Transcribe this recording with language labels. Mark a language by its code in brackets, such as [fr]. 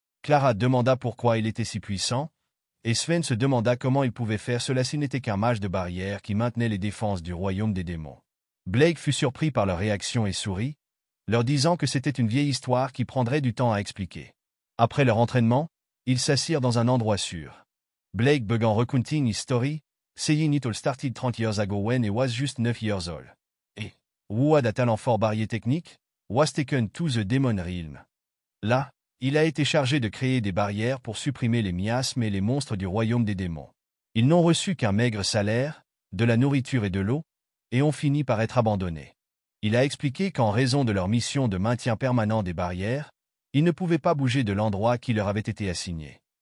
[fr] Clara demanda pourquoi il était si puissant, et Sven se demanda comment il pouvait faire cela s'il n'était qu'un mage de barrière qui maintenait les défenses du royaume des démons. Blake fut surpris par leur réaction et sourit, leur disant que c'était une vieille histoire qui prendrait du temps à expliquer. Après leur entraînement, ils s'assirent dans un endroit sûr. [en] Blake began recounting his story, saying it all started 30 years ago when he was just 9 years old. Et, who had a talent for barrier technique, was taken to the demon realm. [fr] Là, il a été chargé de créer des barrières pour supprimer les miasmes et les monstres du royaume des démons. Ils n'ont reçu qu'un maigre salaire, de la nourriture et de l'eau, et ont fini par être abandonnés. Il a expliqué qu'en raison de leur mission de maintien permanent des barrières, ils ne pouvaient pas bouger de l'endroit qui leur avait été assigné.